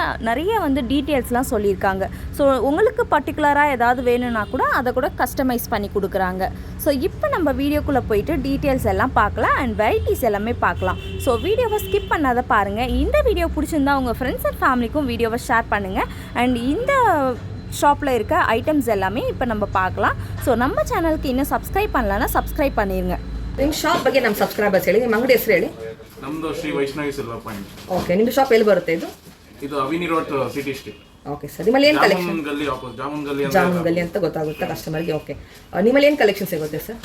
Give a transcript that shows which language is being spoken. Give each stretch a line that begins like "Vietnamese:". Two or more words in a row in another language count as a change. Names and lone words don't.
Tamil: நிறைய டீட்டெயில்ஸ்லாம் சொல்லியிருக்காங்க. ஸோ உங்களுக்கு பர்டிகுலராக ஏதாவது வேணும்னா கூட அதை கூட கஸ்டமைஸ் பண்ணி கொடுக்குறாங்க. ஸோ இப்போ நம்ம வீடியோக்குள்ளே போயிட்டு டீட்டெயில்ஸ் எல்லாம் பார்க்கலாம்
English: and varieties
Tamil: எல்லாமே பார்க்கலாம். ஸோ வீடியோவை ஸ்கிப் பண்ணாத பாருங்கள். இந்த வீடியோ பிடிச்சிருந்தா உங்கள்
English: friends and family-க்கும்
Tamil: வீடியோவை ஷேர் பண்ணுங்கள். அண்ட் இந்த ஷாப்பில் இருக்க ஐட்டம்ஸ் எல்லாமே இப்போ நம்ம பார்க்கலாம். ஸோ நம்ம
Kannada: ಚಾನಲ್ಗೆ ಇನ್ನೂ ಸಬ್ಸ್ಕ್ರೈಬ್
Tamil: பண்ணலன்னா ಸಬ್ಸ್ಕ್ರೈಬ್ பண்ணிருங்க.
Kannada: ನಿಮ್ಮ ಶಾಪ್ ಬಗ್ಗೆ ನಮ್ಮ ಸಬ್ಸ್ಕ್ರೈಬರ್ಸ್ ಹೇಳಿ. ನಿಮ್ಮ ಅಂಗಡಿ ಹೆಸರು ಹೇಳಿ. ನಮ್ಮದು ಶ್ರೀ ವೈಷ್ಣವಿ ಸಿಲ್ವರ್ ಪಾಯಿಂಟ್. ಓಕೆ, ನಿಮ್ಮ ಶಾಪ್ ಎಲ್ಲಿ ಬರುತ್ತೆ ಇದು? ಇದು ಅವಿನಿ ರೋಡ್ ಸಿಟಿ ಸ್ಟ್ರೀಟ್.
English: okay sir,
Kannada: ನಿಮ್ಮಲ್ಲಿ ಏನು ಕಲೆಕ್ಷನ್? ಜಾಮೂನ್ ಗಲ್ಲಿ ಅಂತ ಗೊತ್ತಾಗುತ್ತೆ ಕಸ್ಟಮರ್ಗೆ. ಓಕೆ, ನಿಮ್ಮಲ್ಲಿ ಏನು ಕಲೆಕ್ಷನ್ ಸಿಗುತ್ತೆ ಸರ್?